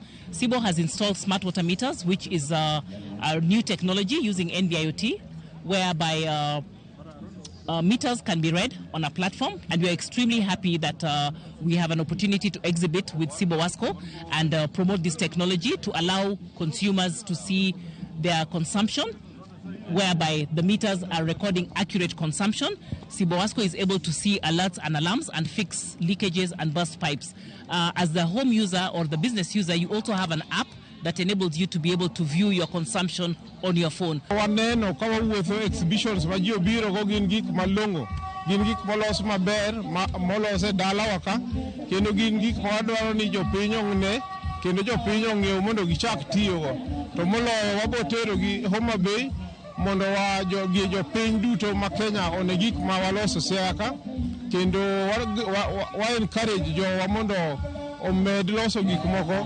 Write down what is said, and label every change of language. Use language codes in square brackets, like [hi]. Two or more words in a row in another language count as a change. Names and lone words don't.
[en] Cibo has installed smart water meters, which is a new technology using NB-IoT, whereby meters can be read on a platform, and we are extremely happy that we have an opportunity to exhibit with Cibo Wasco and promote this technology to allow consumers to see their consumption, whereby the meters are recording accurate consumption. Cibo Wasco is able to see alerts and alarms and fix leakages and burst pipes. As the home user or the business user, you also have an app that enables you to be able to view your consumption on your phone. [luo] Waneno kama uwezo exhibitions majio biro go gin gik malongo, gin gik molos maber, molose dala waka, kendo gin gik mawadwaro ni jopiny ong'e, kendo jopiny ong'ew mondo gichak tiyo go. To moloyo wabotero gi Homa Bay mondo jopiny duto ma Kenya one gik ma waloso Siaya ka, kendo wa encourage jowa mondo omed loso gik moko.